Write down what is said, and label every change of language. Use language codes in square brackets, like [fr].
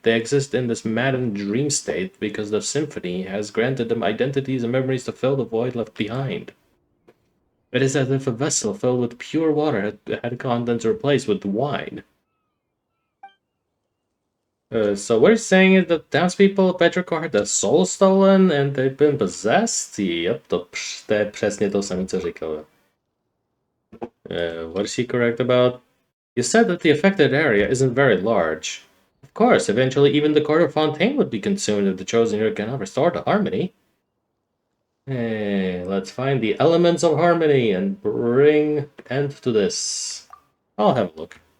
[en] They exist in this maddened dream state because the symphony has granted them identities and memories to fill the void left behind. It is as if a vessel filled with pure water had contents replaced with wine. So what you're saying is that townspeople of Petrichor had their souls stolen and they've been possessed? [cs] Yep, to je přesně to samé, co říkala. [en] What is she correct about? You said that the affected area isn't very large. Of course, eventually even the court of Fontaine would be consumed if the chosen hero cannot restore the harmony. Hey, let's find the elements of harmony and bring end to this. I'll have a look.